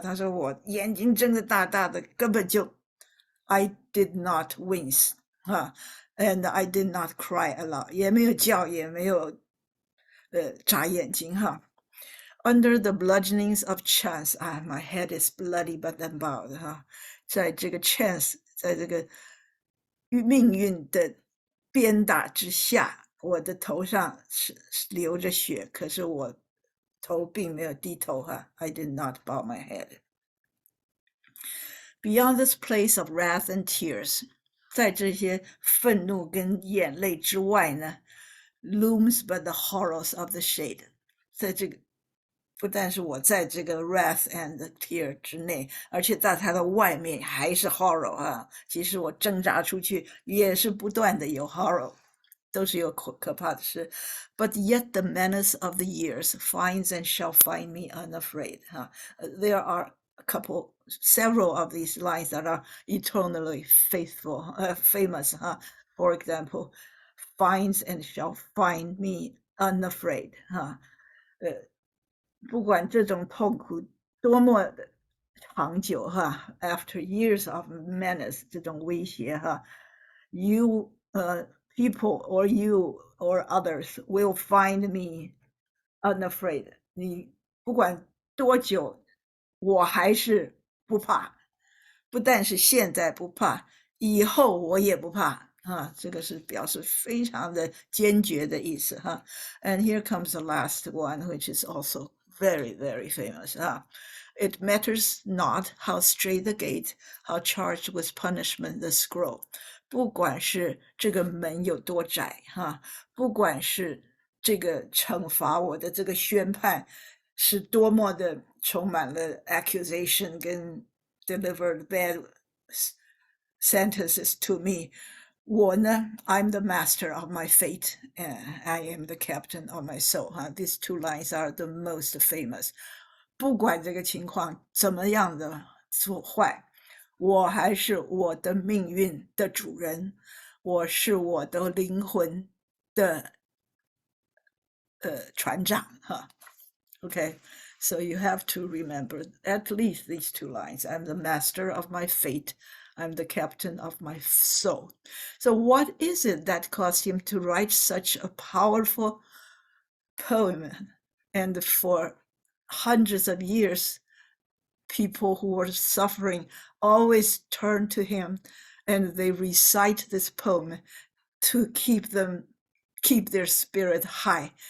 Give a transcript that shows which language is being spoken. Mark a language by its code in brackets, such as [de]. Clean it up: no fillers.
[zh] 他说我眼睛睁得大大的，根本就 [en] I did not wince 哈 and I did not cry a lot. [zh] 也没有叫，也没有眨眼睛哈。 [en] Under the bludgeonings of chance, my head is bloody but unbowed 哈。 [zh] 在这个 chance， 在这个命运的鞭打之下，我的头上是流着血，可是我头并没有低头哈。 [en] I did not bow my head. Beyond this place of wrath and tears, [zh] 在这些愤怒跟眼泪之外呢 [en] looms but the horrors of the shade. [zh] 在这个不但是我在这个 [en] wrath and tear [zh] 之内，而且在它的外面还是 horror 啊。即使我挣扎出去，也是不断的有 horror， 都是有可怕的事。 [en] But yet the menace of the years finds and shall find me unafraid. There are several of these lines that are eternally famous. For example, finds and shall find me unafraid. [zh] 不管这种痛苦多么的长久哈 [en] after years of menace [zh] 这种威胁哈 [en] you people or you or others will find me unafraid. [zh] 你不管多久我还是不怕，不但是现在不怕，以后我也不怕这个是表示非常的坚决的意思哈。 [en] And here comes the last one, which is also very, very famous. It matters not how straight the gate, how charged with punishment the scroll. [zh] 不管是这个门有多窄不管是这个惩罚我的这个宣判是多么的充满了 accusation 跟 [en] delivered bad sentences to me. [zh] 我呢 [en] I'm the master of my fate, and I am the captain of my soul. These two lines are the most famous. [zh] 不管这个情况怎么样的错坏，我还是我的命运的主人，我是我的灵魂的船长 [en] Okay, so you have to remember at least these two lines. I'm the master of my fate. I'm the captain of my soul. So what is it that caused him to write such a powerful poem? And for hundreds of years, people who were suffering always turn to him and they recite this poem to keep their spirit high.